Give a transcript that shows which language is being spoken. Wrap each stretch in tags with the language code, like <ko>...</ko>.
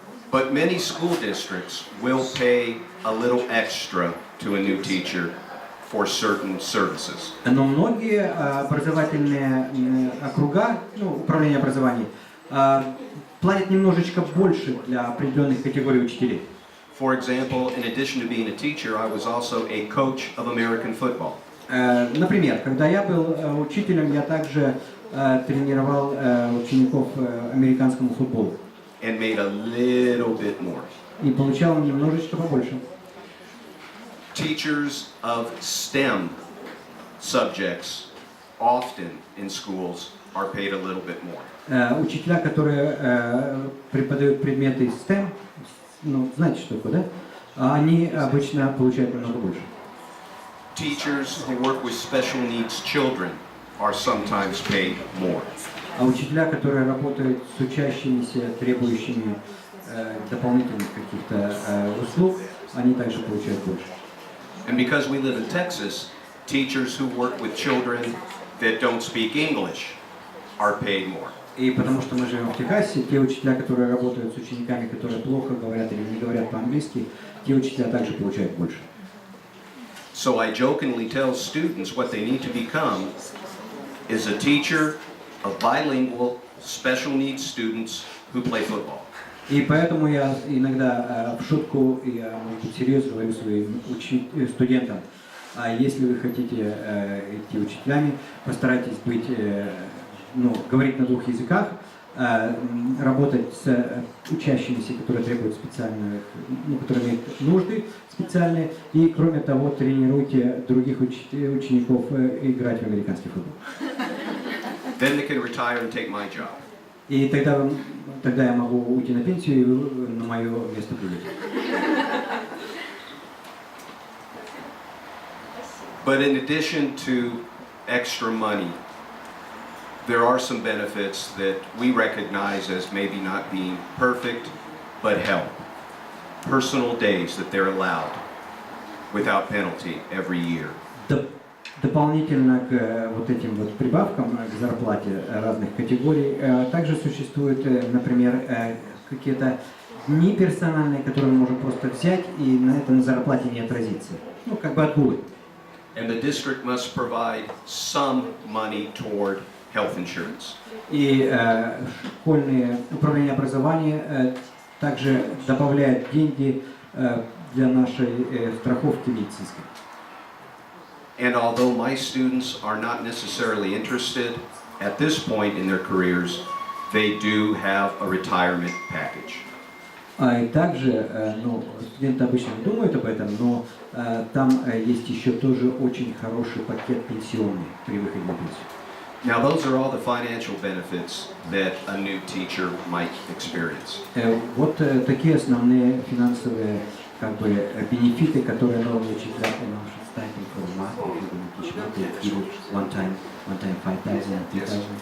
<en>But many school districts will pay a little extra to a new teacher for certain services.</en> <ru>Но многие образовательные округа, управление образованием, платят немножечко больше для определенных категорий учителей.</ru> <en>For example, in addition to being a teacher, I was also a coach of American football.</en> <ru>Например, когда я был учителем, я также тренировал учеников американскому футболу.</ru> <en>And made a little bit more.</en> <ru>И получал немножечко побольше.</ru> <en>Teachers of STEM subjects often in schools are paid a little bit more.</en> <ru>Учителя, которые преподают предметы STEM, ну, знаете, что такое, да? Они обычно получают намного больше.</ru> <en>Teachers who work with special needs children are sometimes paid more.</en> <ru>А учителя, которые работают с учащимися, требующими дополнительных каких-то услуг, они также получают больше.</ru> <en>And because we live in Texas, teachers who work with children that don't speak English are paid more.</en> <ru>И потому что мы живем в Техасе, те учителя, которые работают с учениками, которые плохо говорят или не говорят по-английски, те учителя также получают больше.</ru> <en>So I jokingly tell students what they need to become is a teacher of bilingual special needs students who play football.</en> <ru>И поэтому я иногда в шутку, я, может быть, серьезно говорю своим студентам, если вы хотите идти учителями, постарайтесь быть, говорить на двух языках, работать с учащимися, которые требуют специальных, которые имеют нужды специальные, и кроме того тренируйте других учеников играть в американский футбол.</ru> <en>Then they can retire and take my job.</en> <ru>И тогда я могу уйти на пенсию и вы на мое место придете.</ru> <en>But in addition to extra money, there are some benefits that we recognize as maybe not being perfect, but help. Personal days that they're allowed without penalty every year.</en> <ru>Дополнительно к вот этим вот прибавкам к зарплате разных категорий также существуют, например, какие-то дни персональные, которые мы можем просто взять и на этом зарплате не отразиться. Ну, как бы отгулы.</ru> <en>And the district must provide some money toward health insurance.</en> <ru>И школьное управление образования также добавляет деньги для нашей страховки медицинской.</ru> <en>And although my students are not necessarily interested at this point in their careers, they do have a retirement package.</en> <ru>И также, студенты обычно не думают об этом, но там есть еще тоже очень хороший пакет пенсионный при выходе на пенсию.</ru> <en>Now those are all the financial benefits that a new teacher might experience.</en> <ru>Вот такие основные финансовые бенефиты, которые новые учителя</ru> <en>starting from math, if you're going to teach math, they give you one time 5,000, 3,000.</en>